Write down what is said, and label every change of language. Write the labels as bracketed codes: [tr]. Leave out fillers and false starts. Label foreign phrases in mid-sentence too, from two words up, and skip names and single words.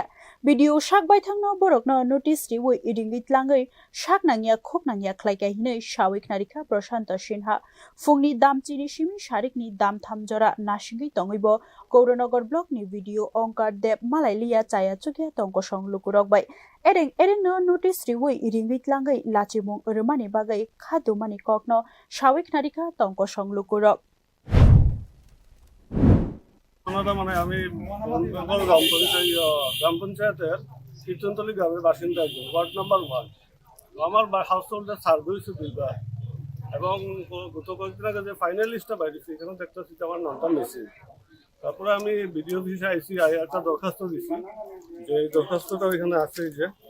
[trp] BDO sakbai thangno borokno notice riwi iringui tlangui saknangya khuknangya khlaikai hinui sawik narikha Prashanto Sinha phungni damchini simi sarikni damtham jora nasingui tongibo Gauranagar block ni BDO Onkar Deb malailia chaya chukya tongkosong lukurok bai ereng no notice riwi iringui tlangui lachimung rwmani bagai khadumani kokno sawik narikha tongkosong lukurok [bn] মানে আমি বেঙ্গল গ্রাম পঞ্চায়েতের কীর্তনতলী গ্রামের বাসিন্দা একজন [en] ward number [bn] 1 আমার [en] house hold [bn] সার্ভে হয়েছে 2বার এবং গত কয়েকদিন আগে যে [en] final list [bn] বাইরেছে এখানে দেখতেছি যে আমার নামটা মিসিং তারপরে আমি [en] BDO office [bn] আইসি একটা দরখাস্ত দিছি যে এই দরখাস্তটা এখানে আছে যে